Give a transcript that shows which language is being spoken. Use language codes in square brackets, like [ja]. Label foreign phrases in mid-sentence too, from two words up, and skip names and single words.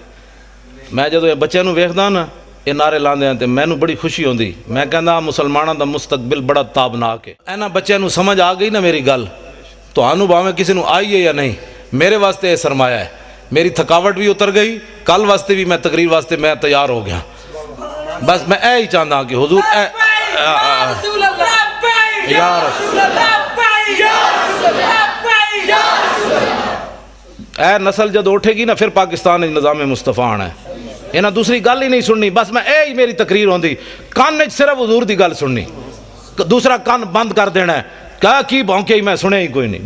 [pa] میں جدو یہ بچے نو ویکھدا نا یہ نعرے لاندے ہیں تے مینوں بڑی خوشی ہوندی، میں کہندا مسلماناں دا مستقبل بڑا تابناک ہے۔ اینا بچے نو سمجھ آ گئی نا میری گل، تو آنو باویں کسی نو آئی ہے یا نہیں، میرے واسطے یہ سرمایہ ہے، میری تھکاوٹ بھی اتر گئی، کل واسطے بھی میں تقریر واسطے میں تیار ہو گیا۔ بس میں اے ہی چاہتا کہ حضور اے نسل جد اٹھے گی نا پھر پاکستان نظام مصطفیٰ آنا ہے، انہاں دوسری گل ہی نہیں سننی، بس میں اے ہی میری تقریر ہوندی، کان وچ صرف حضور دی گل سننی، دوسرا کان بند کر دینا ہے، کہا کی بھونکے ہی میں سنے ہی کوئی نہیں۔